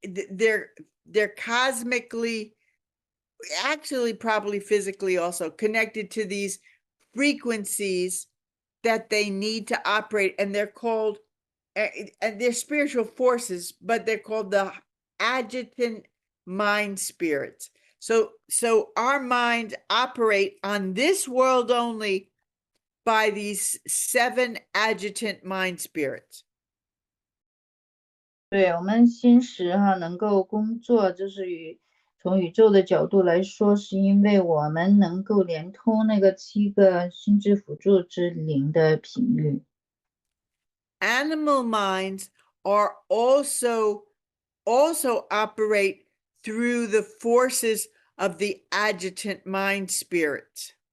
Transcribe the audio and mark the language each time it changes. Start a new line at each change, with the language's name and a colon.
English: they're cosmically, actually probably physically also connected to these frequencies that they need to operate, and they're called, and they're spiritual forces, but they're called the adjutant mind spirits. So our minds operate on this world only by these 7 adjutant mind spirits.
Chinese: 对，我们心识能够工作，就是从宇宙的角度来说，是因为我们能够连通那个7个心智辅助之灵的频率。
English: Animal minds are also operate through the forces of the adjutant mind spirits.